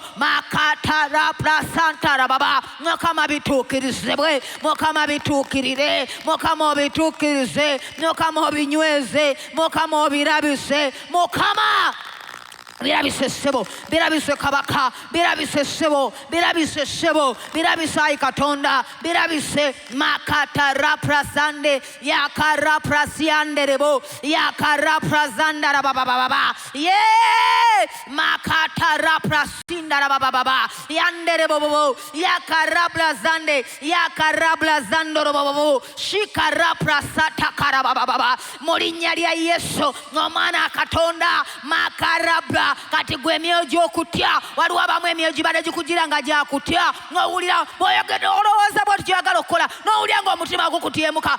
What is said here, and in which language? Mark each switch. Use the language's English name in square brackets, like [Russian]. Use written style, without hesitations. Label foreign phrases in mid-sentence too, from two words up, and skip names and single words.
[Ganda] Makatara prasantara baba, Mukama bituukirizibwe, Mukama bituukirire, Mukama obituukirize, Mukama obinyweze, Mukama obirabise, Mukama birabise ssebo, birabise kabaka, birabise ssebo, birabise ssebo, birabise ayi Katonda, birabise. Makataraprasande yakaraprasianderebo yakaraprasandara baba ye makataraprasindara baba yanderebo bobo yakarablazande yakarablazandoro bobo shikaraprasata karababa mu linnya lya Yesu. Omwana Katonda makarabla kati gwe emyoyo gy'okutya, waliwo abamu emyoyo gibadde gikugira nga gyakutya, n'owulira bw'oyogedde olowooza bw'oti ky'oyagala okukola, n'owulira ng'omutima gukutyemuka.